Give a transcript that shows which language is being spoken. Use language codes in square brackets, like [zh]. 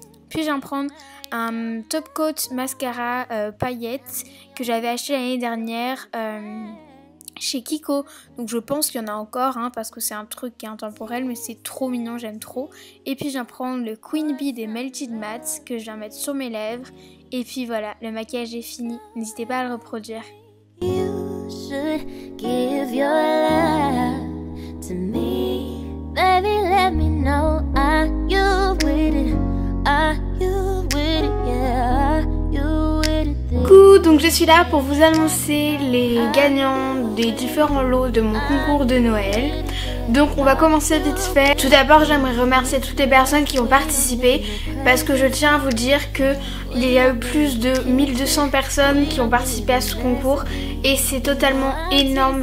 [fr] Puis je viens prendre un top coat mascara paillettes que j'avais acheté l'année dernière chez Kiko. Donc je pense qu'il y en a encore parce que c'est un truc qui est intemporel mais c'est trop mignon, j'aime trop. Et puis je viens prendre le Queen Bee des Melted Matte que je viens mettre sur mes lèvres. Et puis voilà, le maquillage est fini, n'hésitez pas à le reproduire. [en] You should give your love to me. Baby, let me know, are you with it? Are you with it? Yeah, are you with it? [fr] Coucou, donc je suis là pour vous annoncer les gagnants des différents lots de mon concours de Noël. Donc on va commencer vite fait. Tout d'abord j'aimerais remercier toutes les personnes qui ont participé parce que je tiens à vous dire que il y a eu plus de 1200 personnes qui ont participé à ce concours et c'est totalement énorme.